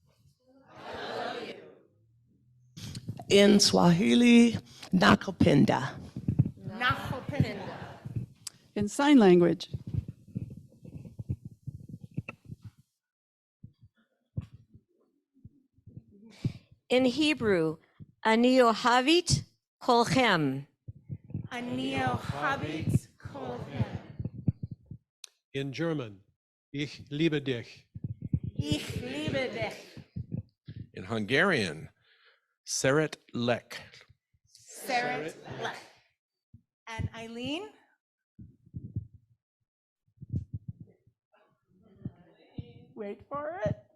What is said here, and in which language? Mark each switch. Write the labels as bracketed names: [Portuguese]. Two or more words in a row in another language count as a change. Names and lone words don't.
[English] I love you. In Swahili, nakupenda. [Swahili] Nakupenda. [English] In sign language. In Hebrew, [Hebrew] אני אוהבת כולכם. אני אוהבת כולכם. [English] In German, [German] ich liebe dich. Ich liebe dich. [English] In Hungarian, [Hungarian] Szeret lek. Szeret lek. And Eileen? [English] Wait for it.